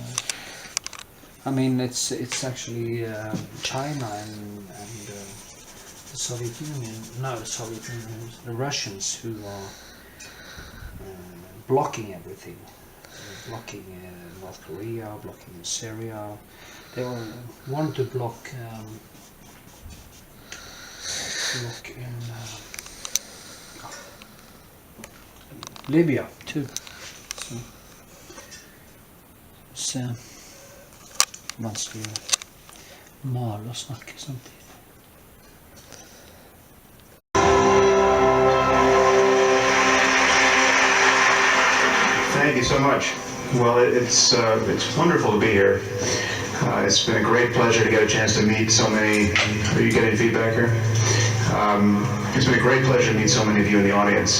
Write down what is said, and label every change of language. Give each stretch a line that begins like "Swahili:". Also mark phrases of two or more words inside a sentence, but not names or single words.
English: I mean, it's actually China and the Soviet Union, no, the Soviet Union, the Russians who are blocking everything, blocking North Korea, blocking Syria. They want to block in Libya too.
Norwegian: Så vanskelig å male og snakke samtidig.
English: Thank you so much. Well, it's wonderful to be here. It's been a great pleasure to get a chance to meet so many. Are you getting feedback here? It's been a great pleasure to meet so many of you in the audience.